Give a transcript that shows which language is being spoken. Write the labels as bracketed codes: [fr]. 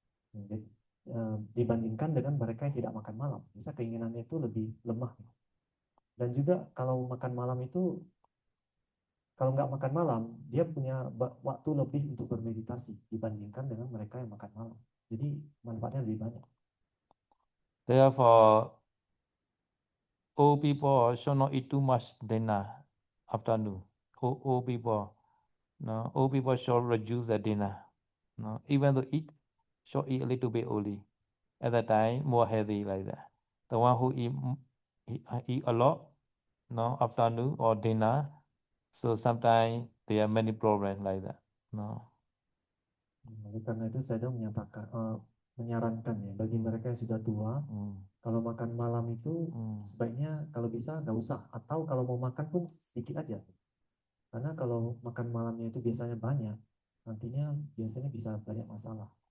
[id] Jadi, dibandingkan dengan mereka yang tidak makan malam, bisa keinginannya itu lebih lemah. Dan juga kalau makan malam itu, kalau nggak makan malam, dia punya waktu lebih untuk bermeditasi dibandingkan dengan mereka yang makan malam. Jadi manfaatnya lebih banyak. [en] Therefore, old people should not eat too much dinner afternoon. Old people, no, old people should reduce the dinner. No, even though should eat a little bit only. At that time, more healthy like that. The one who eat a lot, no, afternoon or dinner, so sometimes there are many problems like that. No. [id] Oleh karena itu saya menyarankan ya bagi mereka yang sudah tua, kalau makan malam itu sebaiknya kalau bisa nggak usah, atau kalau mau makan pun sedikit aja. Karena kalau makan malamnya itu biasanya banyak, nantinya biasanya bisa banyak masalah.